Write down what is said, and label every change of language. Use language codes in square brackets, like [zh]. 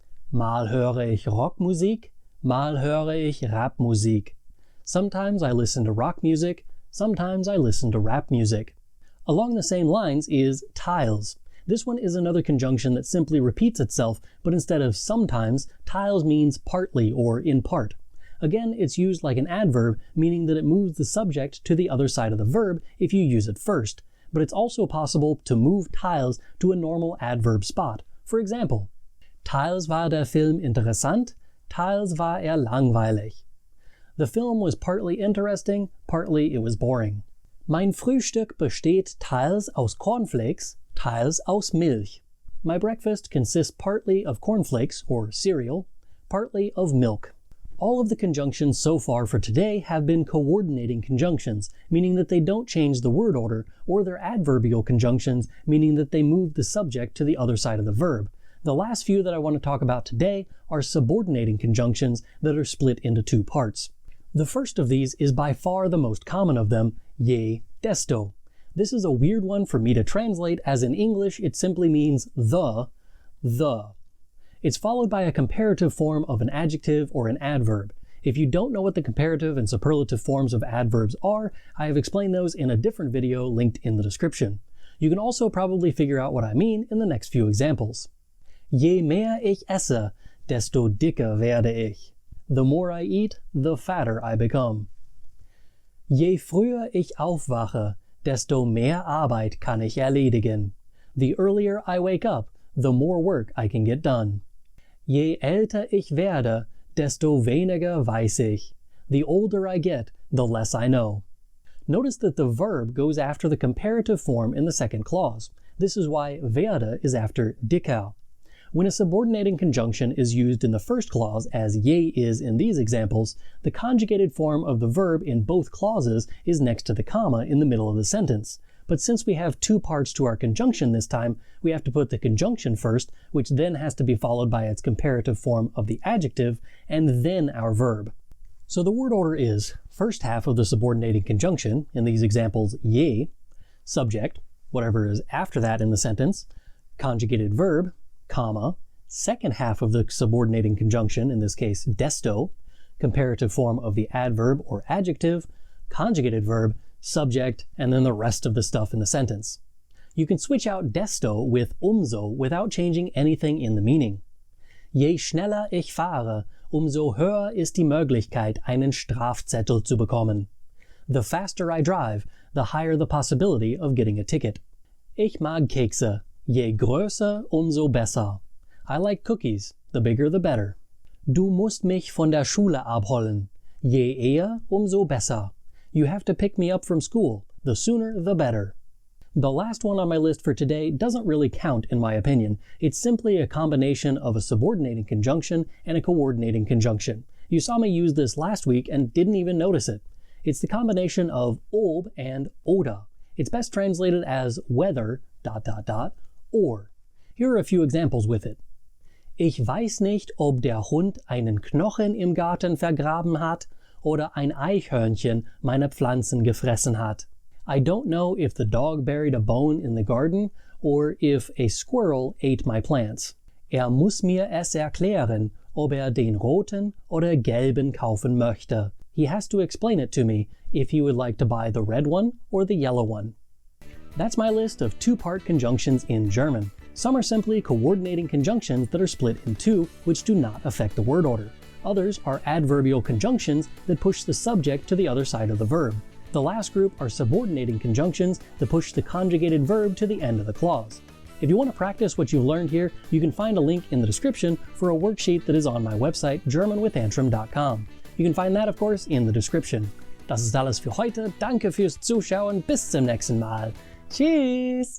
[de] Mal höre ich Rockmusik, mal höre ich Rapmusik. [en] Sometimes I listen to rock music, sometimes I listen to rap music. Along the same lines is tiles. This one is another conjunction that simply repeats itself, but instead of sometimes, tiles means partly or in part. Again, it's used like an adverb, meaning that it moves the subject to the other side of the verb if you use it first. But it's also possible to move tiles to a normal adverb spot. For example, [de] teils war der Film interessant, teils war langweilig. [en] The film was partly interesting, partly it was boring. [de] Mein Frühstück besteht teils aus Cornflakes, teils aus Milch. [en] My breakfast consists partly of cornflakes, or cereal, partly of milk. All of the conjunctions so far for today have been coordinating conjunctions, meaning that they don't change the word order, or they're adverbial conjunctions, meaning that they move the subject to the other side of the verb. The last few that I want to talk about today are subordinating conjunctions that are split into two parts. The first of these is by far the most common of them, je, desto. This is a weird one for me to translate, as in English it simply means the. It's followed by a comparative form of an adjective or an adverb. If you don't know what the comparative and superlative forms of adverbs are, I have explained those in a different video linked in the description. You can also probably figure out what I mean in the next few examples. [de] Je mehr ich esse, desto dicker werde ich. [en] The more I eat, the fatter I become. [de] Je früher ich aufwache, desto mehr Arbeit kann ich erledigen. [en] The earlier I wake up, the more work I can get done. [de] Je älter ich werde, desto weniger weiß ich. [en] The older I get, the less I know. Notice that the verb goes after the comparative form in the second clause. This is why werde is after dicker. When a subordinating conjunction is used in the first clause, as je is in these examples, the conjugated form of the verb in both clauses is next to the comma in the middle of the sentence. But since we have two parts to our conjunction this time, we have to put the conjunction first, which then has to be followed by its comparative form of the adjective, and then our verb. So the word order is first half of the subordinating conjunction, in these examples je, subject, whatever is after that in the sentence, conjugated verb, comma, second half of the subordinating conjunction, in this case desto, comparative form of the adverb or adjective, conjugated verb, subject, and then the rest of the stuff in the sentence. You can switch out desto with umso without changing anything in the meaning. [de] Je schneller ich fahre, umso höher ist die Möglichkeit, einen Strafzettel zu bekommen. [en] The faster I drive, the higher the possibility of getting a ticket. [de] Ich mag Kekse. Je größer, umso besser. [en] I like cookies. The bigger, the better. [de] Du musst mich von der Schule abholen. Je eher, umso besser. [en] You have to pick me up from school. The sooner, the better. The last one on my list for today doesn't really count in my opinion. It's simply a combination of a subordinating conjunction and a coordinating conjunction. You saw me use this last week and didn't even notice it. It's the combination of ob and oder. It's best translated as whether, ... or. Here are a few examples with it. [de] Ich weiß nicht, ob der Hund einen Knochen im Garten vergraben hat oder ein Eichhörnchen meine Pflanzen gefressen hat. [en] I don't know if the dog buried a bone in the garden or if a squirrel ate my plants. [de] Muss mir es erklären, ob den roten oder gelben kaufen möchte. [en] He has to explain it to me if he would like to buy the red one or the yellow one. That's my list of two-part conjunctions in German. Some are simply coordinating conjunctions that are split in two, which do not affect the word order. Others are adverbial conjunctions that push the subject to the other side of the verb. The last group are subordinating conjunctions that push the conjugated verb to the end of the clause. If you want to practice what you've learned here, you can find a link in the description for a worksheet that is on my website, germanwithantrim.com. You can find that, of course, in the description. [de] Das ist alles für heute. Danke fürs Zuschauen. Bis zum nächsten Mal. Tschüss!